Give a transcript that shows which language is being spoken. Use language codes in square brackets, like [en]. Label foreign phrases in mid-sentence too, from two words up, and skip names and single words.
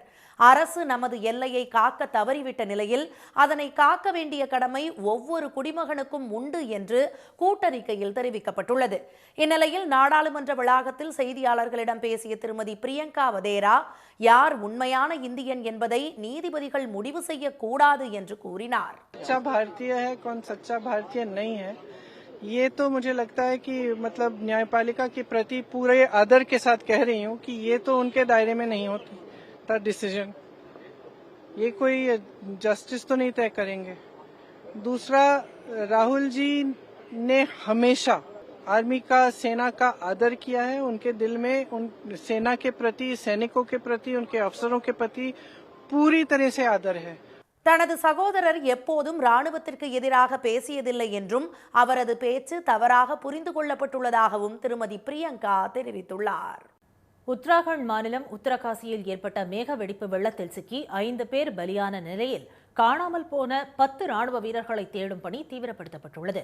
[ta] அரசு நமது எல்லையை காக்க தவறிவிட்ட நிலையில் அதனை காக்க வேண்டிய கடமை ஒவ்வொரு குடிமகனுக்கும் உண்டு என்று கூட்டறிக்கையில் தெரிவிக்கப்பட்டுள்ளது. இந்நிலையில் நாடாளுமன்ற வளாகத்தில் செய்தியாளர்களிடம் பேசிய திருமதி பிரியங்கா வதேரா, யார் உண்மையான இந்தியன் என்பதை நீதிபதிகள் முடிவு செய்யக்கூடாது என்று கூறினார். [hi] ये तो मुझे लगता है कि मतलब न्यायपालिका के प्रति पूरे आदर के साथ कह रही हूँ कि ये तो उनके दायरे में नहीं होता डिसीजन। ये कोई जस्टिस तो नहीं तय करेंगे। दूसरा, राहुल जी ने हमेशा आर्मी का, सेना का आदर किया है। उनके दिल में उन सेना के प्रति, सैनिकों के प्रति, उनके अफसरों के प्रति पूरी तरह से आदर है। [ta] தனது சகோதரர் எப்போதும் ராணுவத்திற்கு எதிராக பேசியதில்லை என்றும் அவரது பேச்சு தவறாக புரிந்து கொள்ளப்பட்டுள்ளதாகவும் திருமதி பிரியங்கா தெரிவித்துள்ளார். உத்தராகண்ட் மாநிலம் உத்தரகாசியில் ஏற்பட்ட மேக வெடிப்பு வெள்ளத்தில் சிக்கி 5 பேர் பலியான நிலையில் காணாமல் போன 10 ராணுவ வீரர்களை தேடும் பணி தீவிரப்படுத்தப்பட்டுள்ளது.